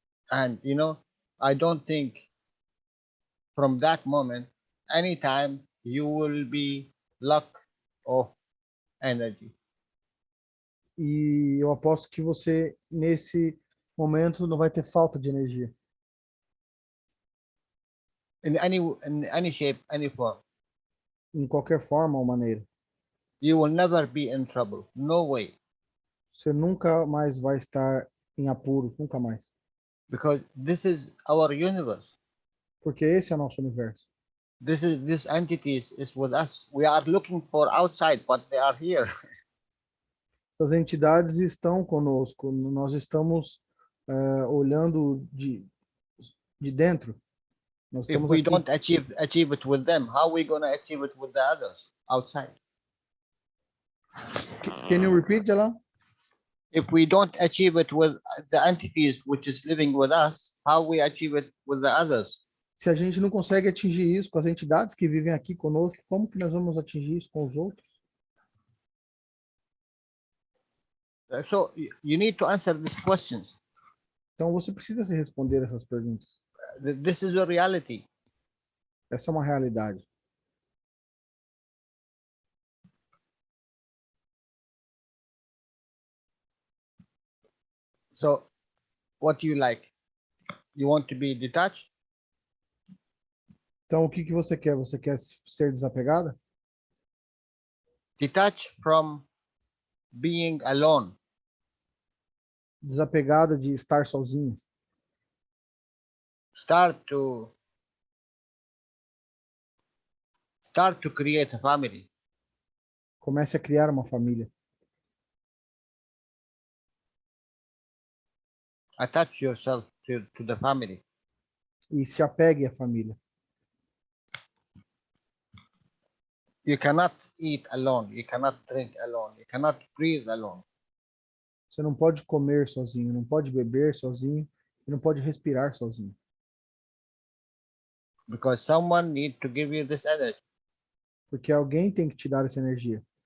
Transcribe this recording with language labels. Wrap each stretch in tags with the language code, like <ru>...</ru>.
<en>And you know, I don't think from that moment, anytime you will be lack of energy.</en> <pt>E eu aposto que você, nesse momento, não vai ter falta de energia.</pt> <en>In any shape, any form.</en> <pt>Em qualquer forma ou maneira.</pt> <en>You will never be in trouble. No way.</en> <pt>Você nunca mais vai estar em apuros, nunca mais.</pt> <en>Because this is our universe.</en> <pt>Porque esse é o nosso universo.</pt> <en>This entities is with us. We are looking for outside, but they are here.</en> <pt>Essas entidades estão conosco. Nós estamos olhando de dentro. Nós</pt> <en>If</en> <pt>estamos</pt> <en>we</en> <pt>aqui.</pt> <en>don't achieve it with them, how are we going to achieve it with the others outside? Can you repeat, Jalal? If we don't achieve it with the entities which is living with us, how we achieve it with the others?</en> <pt>Se a gente não consegue atingir isso com as entidades que vivem aqui conosco, como que nós vamos atingir isso com os outros?</pt> <en>So you need to answer these questions.</en> <pt>Então você precisa se responder essas perguntas.</pt> <en>This is a reality.</en> <pt>Essa é uma realidade.</pt> <en>So what do you like? You want to be detached?</en> <pt>Então o que você quer? Você quer ser desapegada?</pt> <en>Detached from being alone.</en> <pt>Desapegada de estar sozinho.</pt> <en>Start to create a family.</en> <pt>Comece a criar uma família.</pt> <en>Attach yourself to the family.</en> <pt>E se apegue à família.</pt> <en>You cannot eat alone. You cannot drink alone. You cannot breathe alone.</en> <pt>Você não pode comer sozinho, não pode beber sozinho, e não pode respirar sozinho. Because someone needs to give you this energy. porque alguém tem que te dar essa energia.</pt>